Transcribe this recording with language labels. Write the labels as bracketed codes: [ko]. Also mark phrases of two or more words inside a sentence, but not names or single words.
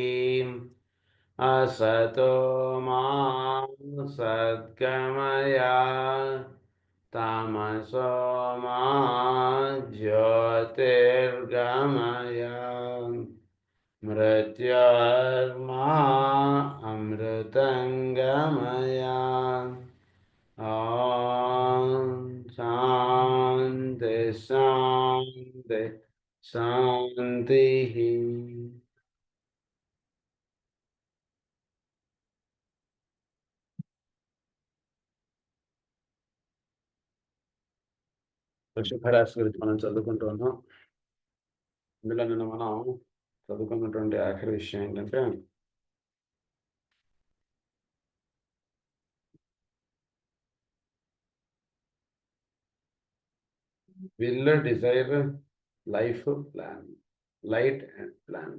[sa] असतो मा सद्गमय तमसो मा ज्योतिर्गमय मृत्योर्मा अमृतङ्गमय। ॐ शान्ति शान्ति शान्तिः। [te] వృషభ రాశి గురించి మనం చదువుకుంటూ ఉన్నాం. ఇందులో నిన్న మనం చదువుకున్నటువంటి ఆఖరి విషయం ఏంటంటే [en] will, desire, life, plan, light and plan.